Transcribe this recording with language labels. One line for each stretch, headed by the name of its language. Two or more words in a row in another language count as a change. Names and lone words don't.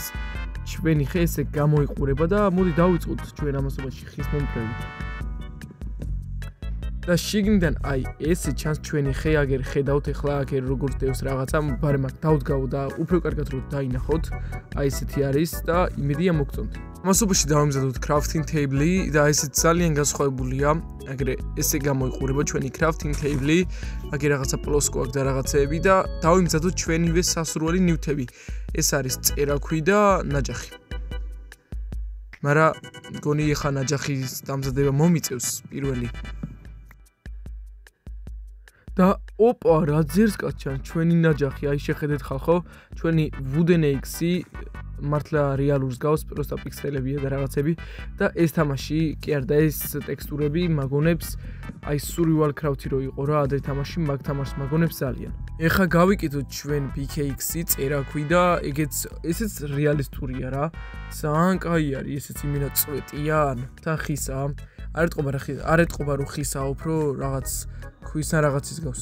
Georgian: ჩვენი ხე ესე გამოიყურება და მოდი დავიწყოთ ჩვენ ამასობაში ხის მომწრებით. და შიგნიდან აი ესე ჩანს ჩვენი ხე, აგერ ხედავთ ახლა აგერ როგორც დევს რაღაცა, ბარემ აქ დავდგავ და უფრო კარგად რო დაინახოთ. აი ესეთი არის და იმედია მოგწონთ. ამასობაში დავამზადოთ
English: crafting table
Georgian: და ესეც ძალიან განსხვავებულია. აგერ ესე გამოიყურება ჩვენი
English: crafting table,
Georgian: აგერ რაღაცა პლოსკო აქვს და რაღაცეები და დავიმზადოთ ჩვენივე სასურველი ნივთები. ეს არის წერაქვი და ნაჯახი. მაგრამ მგონი ახლა ნაჯახის დამზადება მომიწევს პირველი. და ოპა, რა ძერსკაც ჩანს ჩვენი ნაჯახი, აი შეხედეთ ხალხო, ჩვენი
English: wooden axe-
Georgian: ი მართლა რეალურს გავს, პროსტა პიქსელებია და რაღაცები და ეს თამაში კი არ და ეს ტექსტურები მაგონებს აი survival craft-ი რო იყო რა, ადრე თამაში მაგ თამაშს მაგონებს ძალიან. ეხლა გავიკეთოთ ჩვენ
English: pickaxe-
Georgian: ი, წერაქვი და ესეც რეალისტურია რა. ძალიან კაი არის, ესეც იმენა წვეტია და ხისა. არ ეტყობა რომ ხისა უფრო რაღაც ქვის ან რაღაცის გავს.